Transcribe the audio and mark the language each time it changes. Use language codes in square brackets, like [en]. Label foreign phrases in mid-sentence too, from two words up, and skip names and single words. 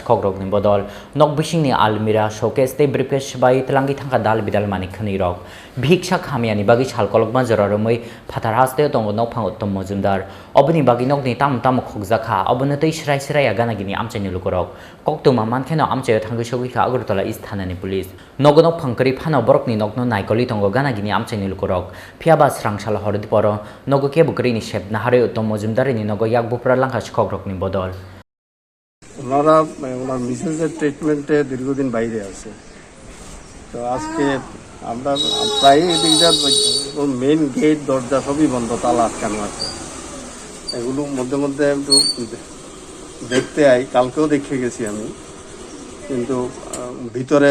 [trp] khogrogni bodol nogbishingni almira showcase te briefcase shibai tlangi thangka dal bidal manikhani rok bhiksha khamiani bagi chalkolokma joraromoi phatar haste tongo nokphang uttom mojumdar obni bagi nogni tam khokjakha obonatei shrai shrai agana gini amchaini lukorok koktuma mankheno amchayo thanggi shogikha agartala isthanani police nogonok phangkari phano borokni nokno naikoli tongo gana gini amchaini lukorok phiaba srangshal hordi poro nogo ke bukrini shep nahare uttom mojumdarini nogo yakbupra langha shikhogrokni bodol [bn] ওনারা ওনার মিসেসের ট্রিটমেন্টে দীর্ঘদিন বাইরে আছে তো আজকে আমরা প্রায় এদিকটা [en] main gate [bn] দরজা সবই বন্ধ তালা আটকানো আছে এগুলো মধ্যে মধ্যে একটু দেখতে আই কালকেও দেখে গেছি আমি কিন্তু ভিতরে